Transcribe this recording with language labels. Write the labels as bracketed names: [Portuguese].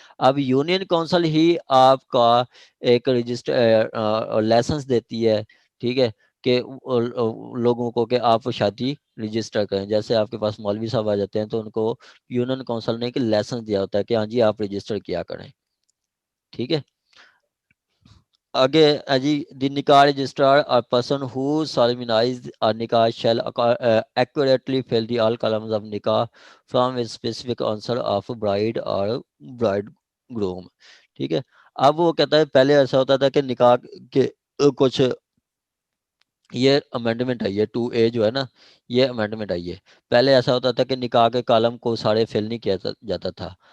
[Hindi] अब union council ही आपका एक रजिस्टर लाइसेंस देती है, ठीक है, कि लोगों को कि आप शादी रजिस्टर करें। जैसे आपके पास मौलवी साहब आ जाते हैं तो उनको यूनियन काउंसिल ने एक लाइसेंस दिया होता है कि हाँ जी आप रजिस्टर किया करें, ठीक है। आगे जी, [English] the nikah registrar और person who solemnize a nikah shall accurately fill the all columns of nikah from a specific answer of bride or bridegroom, [Hindi] ठीक है। अब वो कहता है पहले ऐसा होता था कि निकाह के कुछ ये अमेंडमेंट आई है 2A जो है ना, ये अमेंडमेंट आई है। पहले ऐसा होता था कि निकाह के कॉलम को सारे फिल नहीं किया जाता था।